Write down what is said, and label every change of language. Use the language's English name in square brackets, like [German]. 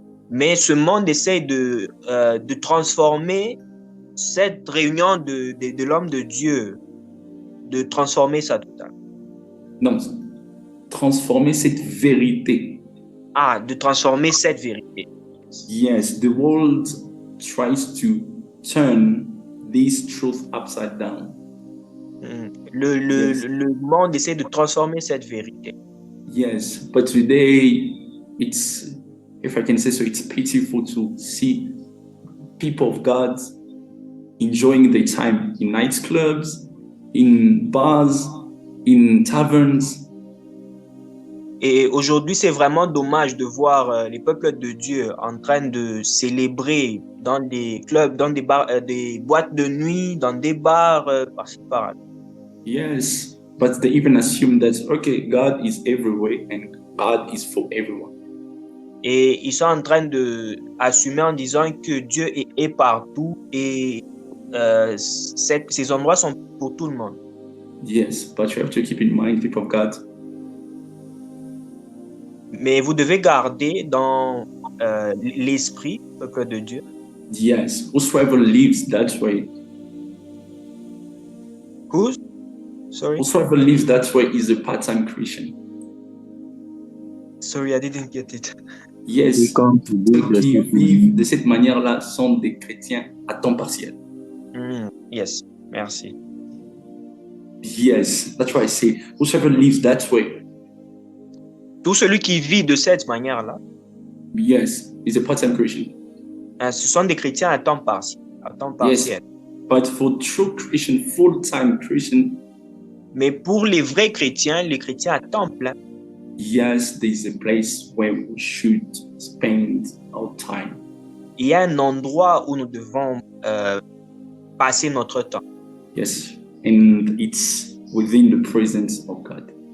[French] Mais ce monde essaie de transformer cette réunion de l'homme de Dieu, de transformer ça total. Non, transformer cette vérité. Ah, de transformer cette vérité. [English] Yes, the world tries to turn this truth upside down. Yes, [French] Le monde essaie de transformer cette vérité. [English] yes. But today, it's, if I can say so, it's pitiful to see people of God enjoying their time in nightclubs, in bars, in taverns. [French] Et aujourd'hui, c'est vraiment dommage de voir les peuples de Dieu en train de célébrer dans des clubs, dans des bars, des boîtes de nuit, dans des bars, par-ci par-là. [English] Yes, but they even assume that, okay, God is everywhere and God is for everyone. [French] Et ils sont en train de assumer en disant que Dieu est partout et ces endroits sont pour tout le monde. [English] Yes, but you have to keep in mind, people of God, [French] Mais vous devez garder dans l'esprit, peuple de Dieu, [English] yes, whosoever lives that way, whosoever lives that way is a part-time Christian. Sorry, I didn't get it. [French] Yes, ceux qui vivent de cette manière-là sont des chrétiens à temps partiel. Yes, merci. [English] Yes, that's why I say, whosoever lives that way, [French] Tout celui qui vit de cette manière-là, [English] yes, is a part-time Christian. [French] Ce sont des chrétiens à temps partiel. [English] Yes, but for true Christian, full-time Christian, [French] mais pour les vrais chrétiens, les chrétiens à temps plein, [English] yes, there is a place where we should spend our time. [French] Il y a un endroit où nous devons passer notre temps. [English] Yes, and it's within the presence of God.